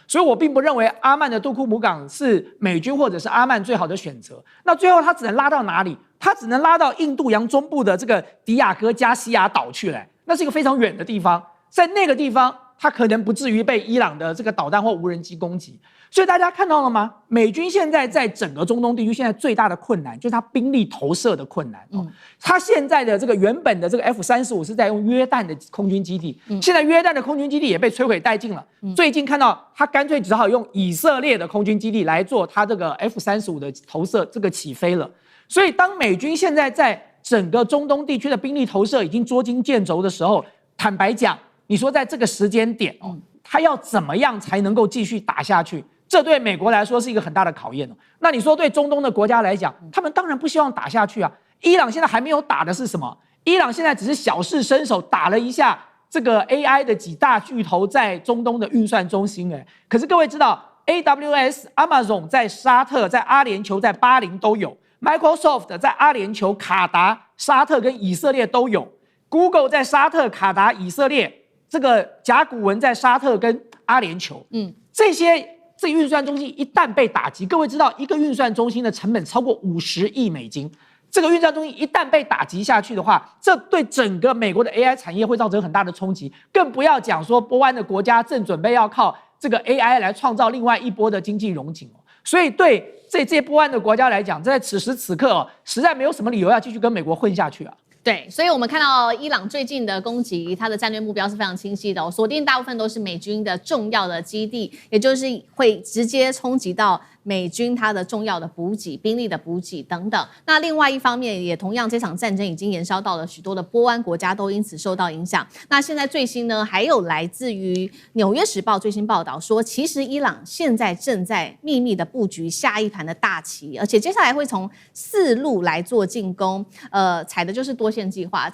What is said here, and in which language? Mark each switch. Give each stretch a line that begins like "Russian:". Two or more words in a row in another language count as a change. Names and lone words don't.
Chinese: 所以我並不認為阿曼的杜庫姆港是美軍或者是阿曼最好的選擇。那最後他只能拉到哪裡？他只能拉到印度洋中部的這個迪亞哥加西亞島去了，那是一個非常遠的地方，在那個地方他可能不至於被伊朗的這個導彈或無人機攻擊。所以大家看到了嗎？美軍現在在整個中東地區現在最大的困難就是它兵力投射的困難它現在的這個原本的這個 F-35是在用約旦的空軍基地現在約旦的空軍基地也被摧毀殆盡了最近看到它乾脆只好用以色列的空軍基地來做它這個 F-35 的投射這個起飛了。所以當美軍現在在整個中東地區的兵力投射已經捉襟見肘的時候，坦白講，你說在這個時間點它要怎麼樣才能夠繼續打下去？這對美國來說是一個很大的考驗那你說對中東的國家來講，他們當然不希望打下去伊朗現在還沒有打的是什麼？伊朗現在只是小試身手，打了一下這個 AI 的幾大巨頭在中東的運算中心可是各位知道 AWS、Amazon 在沙特、在阿聯酋、在巴林都有 ，Microsoft 在阿聯酋、卡達、沙特跟以色列都有 ，Google 在沙特、卡達、以色列，這個甲骨文在沙特跟阿聯酋，這些運算中心一旦被打擊，各位知道一個運算中心的成本超過50億美金，這個運算中心一旦被打擊下去的話，這對整個美國的 AI 產業會造成很大的衝擊，更不要講說波灣的國家正準備要靠這個 AI 來創造另外一波的經濟榮景。所以對這些波灣的國家來講，在此時此刻實在沒有什麼理由要繼續跟美國混下去啊。對，所以我們看到伊朗最近的攻擊，它的戰略目標是非常清晰的，鎖定大部分都是美軍的重要的基地，也就是會直接衝擊到美軍它的重要的補給、兵力的補給等等。那另外一方面，也同樣這場戰爭已經延燒到了許多的波灣國家，都因此受到影響。那現在最新呢，還有來自於《紐約時報》最新報道說，其實伊朗現在正在秘密的布局下一盤的大棋，而且接下來會從4路來做進攻，採的就是多線計劃。